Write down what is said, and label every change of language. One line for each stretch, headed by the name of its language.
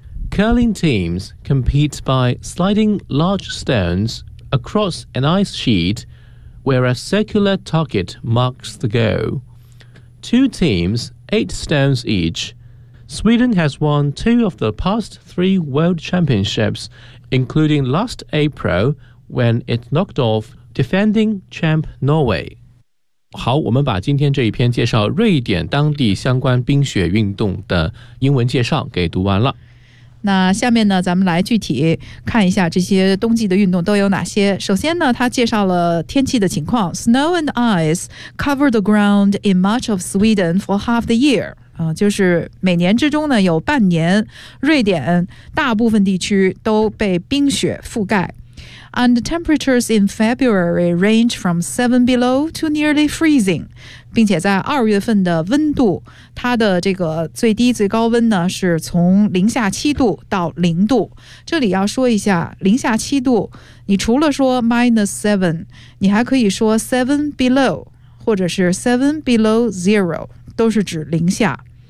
English: Curling teams compete by sliding large stones across an ice sheet where a circular target marks the goal. Two teams, 8 stones each. Sweden has won 2 of the past 3 world championships, including last April when it knocked off defending champ Norway.
Chinese: 好，我们把今天这一篇介绍瑞典当地相关冰雪运动的英文介绍给读完了。那下面呢，咱们来具体看一下这些冬季的运动都有哪些。首先呢，他介绍了天气的情况 ：
English: Snow and ice cover the ground in much of Sweden for half the year。
Chinese: 就是每年之中呢，有半年，瑞典大部分地区都被冰雪覆盖。
English: And the temperatures in February range from 7 below to nearly freezing.
Chinese: 并且在二月份的温度，它的这个最低最高温呢，是从零下七度到零度。这里要说一下，零下七度，你除了说 minus 7, 你还可以说 7 below, 或者是
English: 7 below zero,
Chinese: 都是指零下。